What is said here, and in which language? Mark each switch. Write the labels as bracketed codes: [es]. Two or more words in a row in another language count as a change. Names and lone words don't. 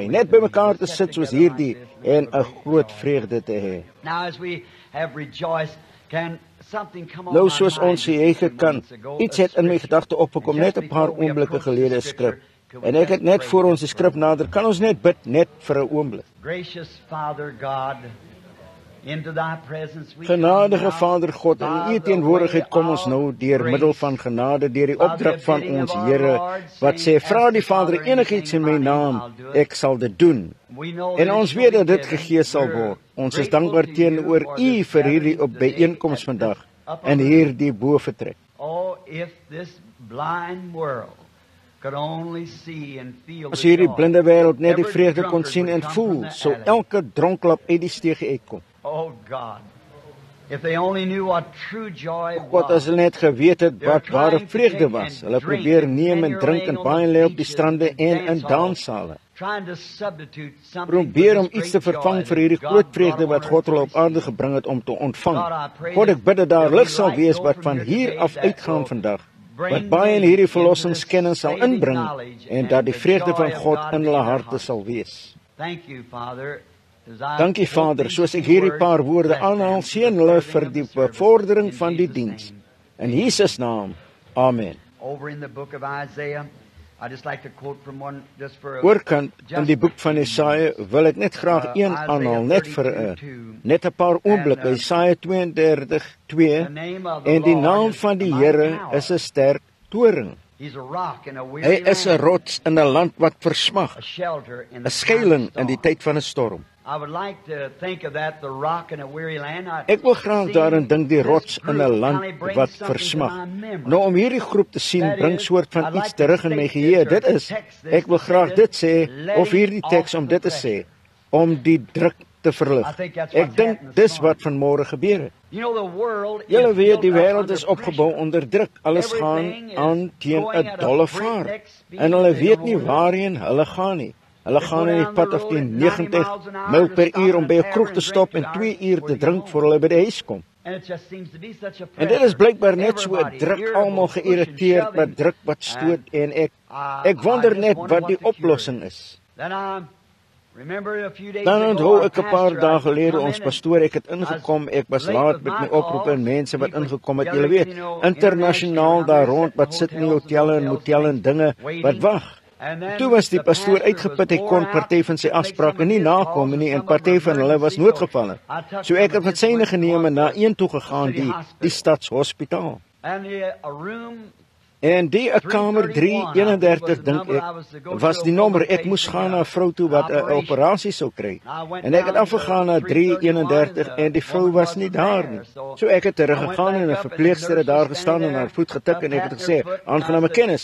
[af] Net by mekaar te sit soos hierdie en 'n groot vreugde te hê. Nou soos ons eie kan, iets het in my gedagte opgekom net 'n paar oomblikke gelede 'n skrif. En ek het net voor ons die skrif nader, kan ons net bid net vir 'n oomblik. [en] Gracious Father God, Into thy presence we [af] Genadige [en] come now. [af] Vader God, in U teenwoordigheid kom ons nou deur middel van genade, deur die opdrag van ons Here, wat sê, vra die Vader enigiets in my naam, ek sal dit doen. En ons weet dat dit gegee sal word. Ons is dankbaar teenoor U vir hierdie op byeenkoms vandag en hierdie boefretrek. [en] Oh, if this blind world could only see and feel [af] As [en] the [af] hierdie [en] joy. [af] blinde wêreld net die [en] Every [af] vreugde kon [en] drunkard [af] sien [en] would [af] en [en] come [af] voel, [en] from that [af] sou [en] alley. [af] elke dronklap uit die steeg uitkom. [en] Oh God, if they only knew what true joy [af] God, as hulle net geweet het wat ware vreugde was. Hulle probeer neem en drink en baie lê op die strande en in danssale. [en] Trying to substitute something [af] Probeer [en] for [af] om [en] this [af] iets te [en] great [af] vervang [en] joy [af] vir hierdie [en] that [af] groot [en] God [af] vreugde [en] brought [af] wat [en] on [af] God [en] earth [af] hulle op [en] to [af] aarde [en] receive. [af] gebring het om te ontvang. [en] God, I pray [af] God, ek bid dat daar [en] that [af] lig [en] we [af] sal [en] right [af] wees [en] go [af] wat [en] from [af] van [en] here [af] hier [en] today [af] af [en] that [af] uitgaan [en] will [af] vandag, [en] bring [af] wat baie in [en] many [af] hierdie [en] into [af] verlossingskennis [en] this [af] sal [en] state of [af] inbring [en] knowledge [af] en [en] and [af] dat die [en] the [af] vreugde [en] joy [af] van [en] of [af] God [en] God [af] in [en] be [af] hulle [en] in their [af] harte [en] hearts. [af] sal wees. [en] Thank you, Father. As I [af] Dankie [en] quote [af] Vader, [en] these [af] soos ek [en] few [af] hierdie [en] words, [af] paar woorde [en] bless them [af] aanhaal, [en] to [af] seën [en] the [af] hulle [en] serving [af] vir [en] of [af] die [en] the service. [af] bevordering [en] In [af] van die [en] Jesus' [af] diens. [en] name. [af] In Jesus naam. Amen. [en] Over in the book of Isaiah, I just like to quote from one just for a [af] Oorkant in die boek van Jesaja wil ek net graag een aanhaal, net vir net 'n paar oomblikke. Jesaja 32:2 [en] the name of the [af] en die [en] Lord [af] naam [en] is [af] van die [en] a mighty [af] Here [en] tower. [af] is 'n sterk toring. [en] He's a rock in a [af] Hy [en] weary [af] is 'n [en] land, [af] rots in 'n land wat versmag, [en] a shelter in [af] 'n [en] the [af] skuiling [en] time [af] in die [en] of storm. [af] tyd van 'n storm. [en] I would like to think of that, the rock in a weary land. [af] Ek wil graag daarin dink, die rots in 'n land wat versmag. Nou om hierdie groep te sien, bring soort van iets terug in my geheue. Dit is, ek wil graag dit sê, of hierdie teks om dit te sê, om die druk te verlig. Ek dink dis wat vanmôre gebeur het. [en] You know, the world is [af] Julle weet, die [en] built up [af] wêreld [en] under [af] is opgebou [en] pressure. [af] onder druk. Alles gaan [en] Everything is [af] aan teen [en] going [af] 'n [en] at a [af] dolle [en] breakneck [af] vaart. [en] speed. [af] En hulle [en] They [af] weet [en] don't [af] nie [en] know [af] waarheen hulle gaan nie. Hulle [en] They [af] gaan [en] go [af] in die [en] down the [af] pad of [en] road [af] die [en] at 90 90 miles an hour [af] myl [en] to [af] per [en] stop [af] uur [en] in [af] om [en] a [af] by 'n [en] tavern [af] kroeg [en] and [af] te [en] drink [af] stop [en] 2 [af] en 2 [en] hours [af] uur [en] before [af] te [en] they [af] drink [en] go [af] voor hulle by die huis kom. [en] And it just seems to be such a [af] En dit is blykbaar net so [en] Everybody, [af] druk, [en] irritable, [af] almal [en] pushing, [af] geïriteerd, [en] shoving. [af] wat druk, wat stoot, en ek [en] I wonder just [af] net [en] wonder [af] wat [en] what [af] die [en] the cure [af] oplossing is. [en] Then I remember a few days [af] Dan [en] ago, [af] onthou [en] our [af] ek 'n paar [en] pastor, [af] dae [en] I [af] gelede [en] come [af] ons [en] in [af] pastoor, ek het [en] and [af] ingekom, ek was [en] late [af] laat [en] with [af] met [en] my [af] my oproepe en [en] calls. [af] mense wat [en] People [af] ingekom het. [en] gathered, [af] Julle weet, [en] you know, [af] internasionaal daar rond wat sit in die hotelle en motelle en dinge wat wag. [en] And then [af] Toe was die [en] the [af] pastoor [en] pastor [af] uitgeput, hy [en] was [af] kon [en] wore [af] party [en] out, [af] van sy [en] couldn't make [af] afsprake [en] some of [af] nie [en] his [af] nakom [en] calls, [af] nie en [en] some of them [af] party van [en] were [af] hulle was [en] emergency, [af] noodgevalle. [en] so I took [af] So [en] them [af] ek het [en] and [af] met [en] just [af] syne [en] went [af] geneem en na [en] to [af] een toe gegaan, [en] city [af] die [en] hospital. [af] stadshospitaal. [en] And a room [af] En die kamer 331 dink ek was die nommer. Ek moes gaan na 'n vrou toe wat 'n operasie sou kry. En ek het afgegaan na 331 en die vrou was nie daar nie. So ek het teruggegaan en 'n verpleegster het daar gestaan en haar voet getik en ek het gesê, "Aangename kennis."